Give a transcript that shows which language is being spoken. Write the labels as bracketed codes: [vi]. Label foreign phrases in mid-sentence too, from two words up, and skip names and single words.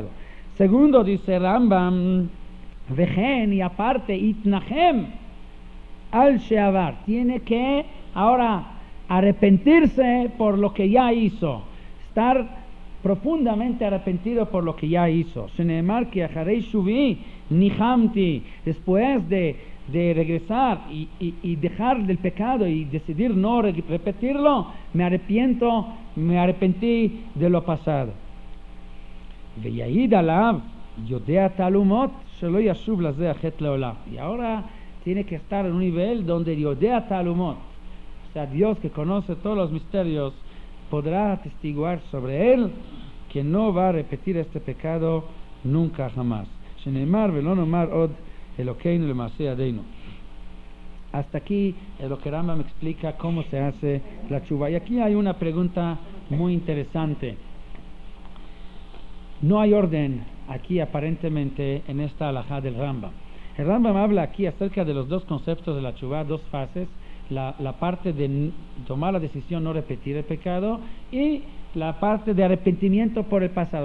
[es] Segundo, dice Rambam, Vejen, y aparte, [he] יתנחם על שעבר, [es] tiene que ahora arrepentirse por lo que ya hizo, estar profundamente arrepentido por lo que ya hizo. [he] שנאמר כי אחרי שובי נחמתי, [es] después de regresar y dejar del pecado y decidir no repetirlo, me arrepentí de lo pasado. [he] ויעיד עליו יודע תעלומות שלא ישוב לזה החטא לעולם. [es] Y ahora tiene que estar en un nivel donde [he] יודע תעלומות, [es] o sea, Dios, que conoce todos los misterios, podrá atestiguar sobre él que no va a repetir este pecado nunca jamás. [he] שנאמר ולא נאמר עוד אלהינו למעשה ידינו. [es] Hasta aquí lo que Rambam me explica cómo se hace la tshuva. Y aquí hay una pregunta muy interesante. No hay orden aquí aparentemente en esta halajá del Rambam. El Rambam habla aquí acerca de los dos conceptos de la tshuva, dos fases: la parte de tomar la decisión no repetir el pecado y la parte de arrepentimiento por el pasado.